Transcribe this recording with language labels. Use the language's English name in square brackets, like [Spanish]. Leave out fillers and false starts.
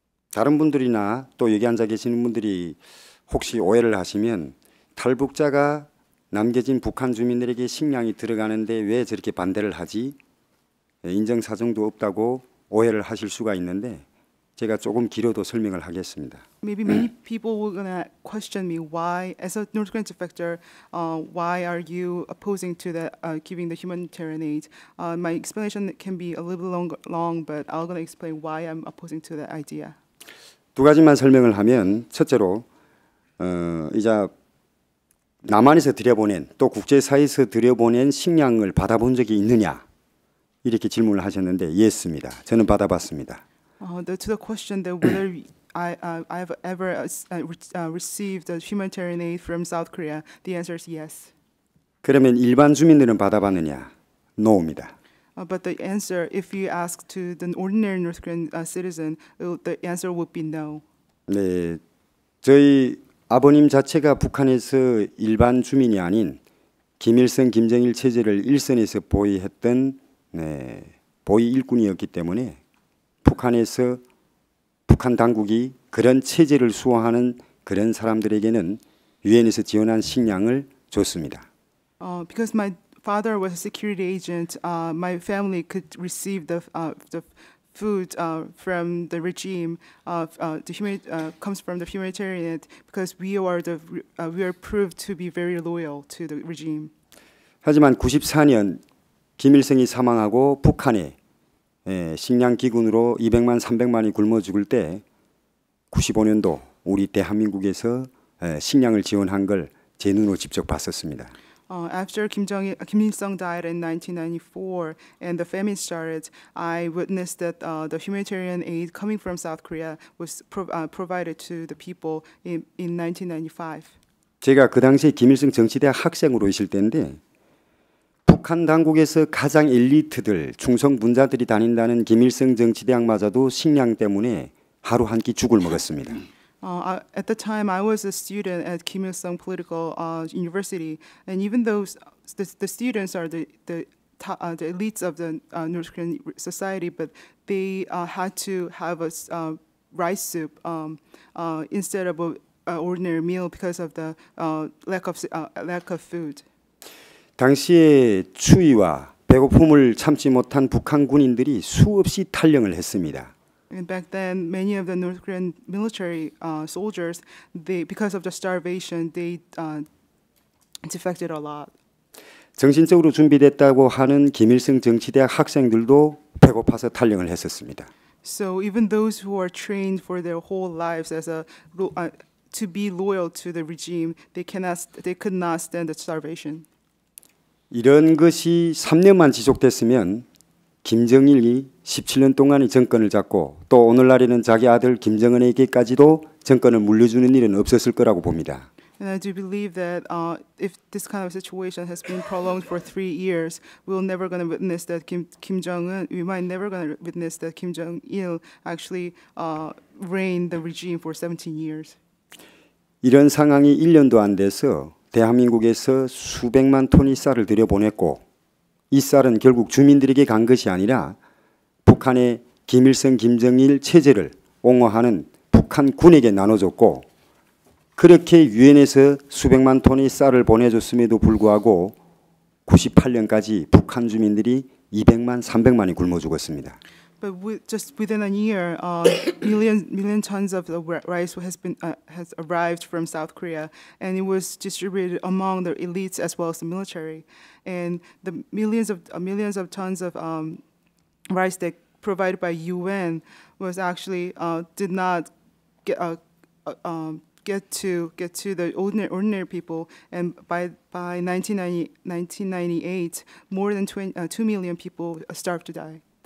[Korean] 다른 분들이나 또 여기 앉아 계시는 분들이 혹시 오해를 하시면 탈북자가 남겨진 북한 주민들에게 식량이 들어가는데 왜 저렇게 반대를 하지? 인정사정도 없다고 오해를 하실 수가 있는데 제가 조금 길어도 설명을 하겠습니다. [English] Maybe many people were gonna question me why, as a North Korean defector, why are you opposing to the giving the humanitarian aid? My explanation can be a little long, but I'm gonna explain why I'm opposing to that idea. [Korean] 두 가지만 설명을 하면 첫째로 이제 남한에서 들여보낸 또 국제사회에서 들여보낸 식량을 받아본 적이 있느냐 이렇게 질문을 하셨는데 예스입니다. 저는 받아봤습니다. [English] To the question that whether I've ever received a humanitarian aid from South Korea, the answer is yes. [Korean] 그러면 일반 주민들은 받아봤느냐? No입니다. [English] But the answer, if you ask to the ordinary North Korean citizen, the answer would be no. [Korean] 네, 저희 아버님 자체가 북한에서 일반 주민이 아닌 김일성, 김정일 체제를 일선에서 보위했던 보위 일꾼이었기 때문에 북한에서 북한 당국이 그런 체제를 수호하는 그런 사람들에게는 유엔에서 지원한 식량을 줬습니다. [English] Because my father was a security agent, my family could receive the food from the regime. Comes from the humanitarian because we are proved to be very loyal to the regime. [Korean] 하지만 94년 김일성이 사망하고 북한에 식량 기근으로 200만 300만이 굶어 죽을 때 95년도 우리 대한민국에서 식량을 지원한 걸 제 눈으로 직접 봤었습니다. [English] After Kim Il-sung died in 1994 and the famine started, I witnessed that the humanitarian aid coming from South Korea was provided to the people in 1995. [Korean] 제가 그 당시에 김일성 정치대학 학생으로 있을 때인데 북한 당국에서 가장 엘리트들, 충성 분자들이 다닌다는 김일성 정치대학마저도 식량 때문에 하루 한 끼 죽을 먹었습니다. [English] At the time, I was a student at Kim Il-sung Political University, and even though the students are the elites of the North Korean society, but they had to have a rice soup instead of an ordinary meal because of the lack of food. [Korean] 당시에 추위와 배고픔을 참지 못한 북한 군인들이 수없이 탈영을 했습니다. [English] And back then, many of the North Korean military soldiers, because of the starvation, they defected a lot. [Korean] 정신적으로 준비됐다고 하는 김일성 정치대학 학생들도 배고파서 탈영을 했었습니다. [English] So even those who are trained for their whole lives to be loyal to the regime, they could not stand the starvation. [Korean] 이런 것이 3년만 지속됐으면 김정일이 17년 동안의 정권을 잡고 또 오늘날에는 자기 아들 김정은에게까지도 정권을 물려주는 일은 없었을 거라고 봅니다. [English] And I do believe that if this kind of situation has been prolonged for 3 years, we're never going to witness that Kim Jong-un. We might never going to witness that Kim Jong-il actually reigned the regime for 17 years. [Korean] 이런 상황이 1년도 안 돼서 대한민국에서 수백만 톤의 쌀을 들여보냈고 이 쌀은 결국 주민들에게 간 것이 아니라 북한의 김일성, 김정일 체제를 옹호하는 북한 군에게 나눠줬고 그렇게 유엔에서 수백만 톤의 쌀을 보내줬음에도 불구하고 98년까지 북한 주민들이 200만, 300만이 굶어 죽었습니다. [English] But just within a year, million tons of the rice has arrived from South Korea, and it was distributed among the elites as well as the military. And the millions of tons of rice that provided by UN was actually did not get to the ordinary people, and by 1998, more than 2 million people starved to die.